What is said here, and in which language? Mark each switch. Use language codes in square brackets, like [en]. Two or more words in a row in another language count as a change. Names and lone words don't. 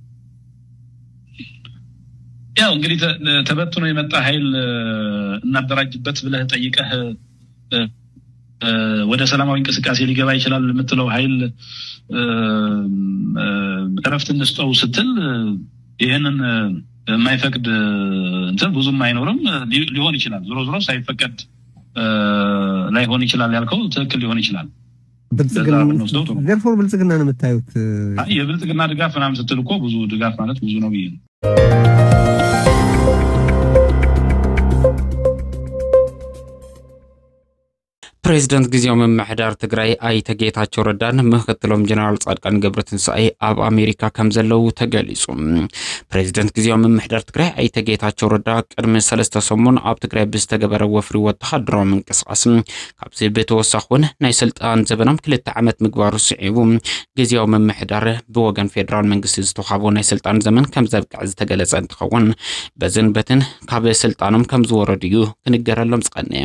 [am] ያው እንግዲህ ተበትኖ የመጣ ኃይል እናደራጅበት ብለህ ጠይቀህ ወደ ሰላማዊ እንቅስቃሴ ሊገባ ይችላል የምትለው ኃይል እረፍት እንስጠው ስትል ይሄንን የማይፈቅድ እንትን ብዙም አይኖርም ሊሆን ይችላል። ዞሮ ሳይፈቀድ ላይሆን ይችላል ያልከው ትክክል ሊሆን ይችላል። ብልጽግና ነው የምታዩት? የብልጽግና ድጋፍ ምናምን ስትል እኮ ብዙ ድጋፍ ማለት ብዙ ነው ብዬ ነው። [ti] ፕሬዝዳንት ጊዜያዊ መምሕዳር ትግራይ አይተ ጌታቸው ረዳን ምክትሎም ጀነራል ጻድቃን ገብረትንሳኤ ኣብ አሜሪካ ከም ዘለው ተገሊጹ። ፕሬዝዳንት ጊዜያዊ መምሕዳር ትግራይ አይተ ጌታቸው ረዳ ቅድሚ 3 ሰሙን ኣብ ትግራይ ብዝተገበረ ወፍሪ ወተሃደራዊ ምንቅስቃስ ካብዚ ብተወሳኺ ናይ ስልጣን ዘበኖም 2 ዓመት ምግባሩ ስዒቡ ጊዜያዊ መምሕዳር ብወገን ፌደራል መንግስቲ ዝተዋሃቦ ናይ ስልጣን ዘመን ከም ዘብቅዕ ዝተገለጸ እንትኸውን በዝንበትን ካብ ስልጣኖም ከም ዝወረዱ ክንገረሎም ጸቀነ